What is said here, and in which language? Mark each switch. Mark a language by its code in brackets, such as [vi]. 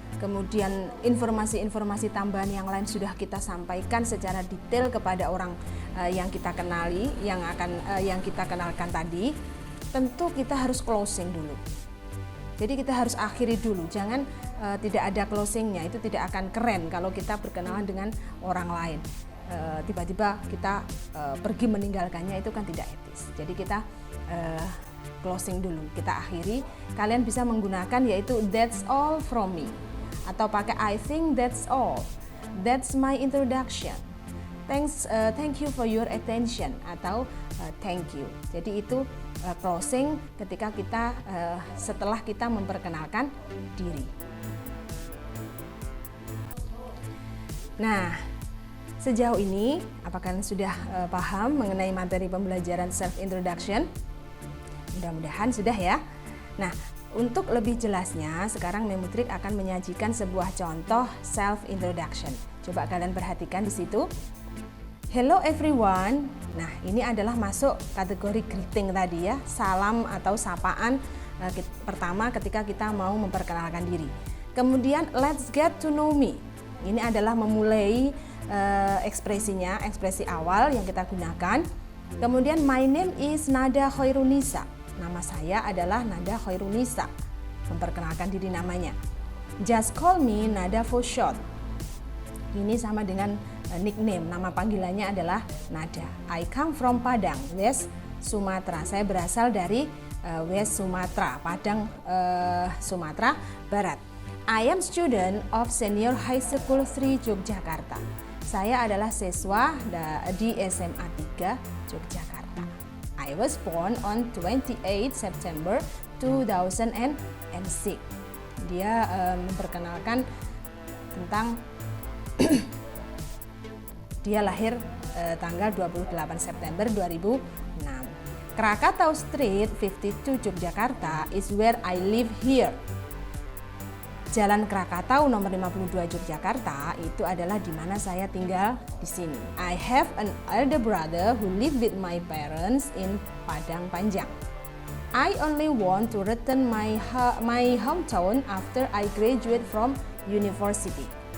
[id] kemudian informasi-informasi tambahan yang lain sudah kita sampaikan secara detail kepada orang yang kita kenali, yang kita kenalkan tadi, tentu kita harus closing dulu. Jadi kita harus akhiri dulu, jangan tidak ada closingnya, itu tidak akan keren kalau kita berkenalan dengan orang lain. Tiba-tiba kita pergi meninggalkannya, itu kan tidak etis. Jadi kita closing dulu, kita akhiri. Kalian bisa menggunakan yaitu [en] that's all from me, [id] atau pakai [en] I think that's all, that's my introduction, thank you for your attention, [id] atau [en] thank you. [id] Jadi itu closing ketika kita setelah kita memperkenalkan diri. Nah, sejauh ini apakah kalian sudah paham mengenai materi pembelajaran self introduction? Mudah-mudahan sudah ya. Nah, untuk lebih jelasnya, sekarang Memutrik akan menyajikan sebuah contoh self-introduction. Coba kalian perhatikan di situ. Hello everyone. Nah, ini adalah masuk kategori greeting tadi ya, salam atau sapaan pertama ketika kita mau memperkenalkan diri. [en] Kemudian, let's get to know me. [id] Ini adalah memulai ekspresinya, ekspresi awal yang kita gunakan. Kemudian, [en] my name is [id] Nada Khairunisa. Nama saya adalah Nada Khairunisa. Memperkenalkan diri namanya. [en] Just call me Nada for short. [id] Ini sama dengan nickname, nama panggilannya adalah Nada. [en] I come from Padang, West Sumatera. [id] Saya berasal dari West Sumatera, Padang, Sumatera Barat. [en] I am student of Senior High School 3 Yogyakarta. [id] Saya adalah siswa di SMA 3 Yogyakarta. [en] I was born on 28 September 2006. [id] Dia memperkenalkan tentang dia lahir tanggal 28 September 2006. [en] Krakatau Street 52 Yogyakarta is where I live here. [id] Jalan Krakatau nomor 52 Yogyakarta itu adalah di mana saya tinggal di sini. [en] I have an elder brother who live with my parents in Padang Panjang. I only want to return my hometown after I graduate from university.